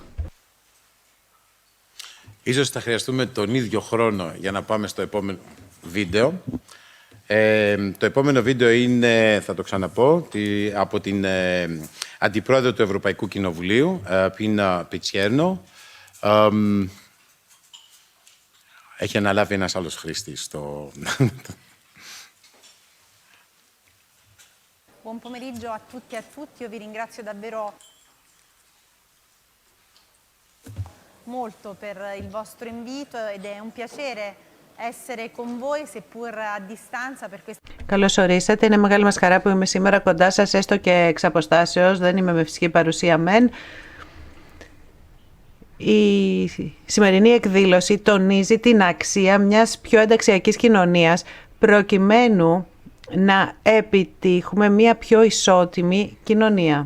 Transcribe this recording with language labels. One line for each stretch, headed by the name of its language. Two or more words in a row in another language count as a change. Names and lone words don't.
Greek: Ίσως θα χρειαστούμε τον ίδιο χρόνο για να πάμε στο επόμενο βίντεο. Το επόμενο βίντεο είναι, θα το ξαναπώ, από την Αντιπρόεδρο του Ευρωπαϊκού Κοινοβουλίου, Πίνα Πιτσιέρνο. Έχει αναλάβει ένας άλλος χρήστης.
Italian: Buon pomeriggio a tutti e a tutti, io vi ringrazio davvero molto per il vostro invito ed è un piacere essere con voi, seppur a distanza per questo.
Greek: Καλώς ορίσατε. Είναι μεγάλη μας χαρά που είμαι σήμερα κοντά σας, έστω και εξ αποστάσεως. Δεν είμαι με φυσική παρουσία μεν. Η σημερινή εκδήλωση τονίζει την αξία μιας πιο ενταξιακής κοινωνίας προκειμένου να επιτύχουμε μια πιο ισότιμη κοινωνία.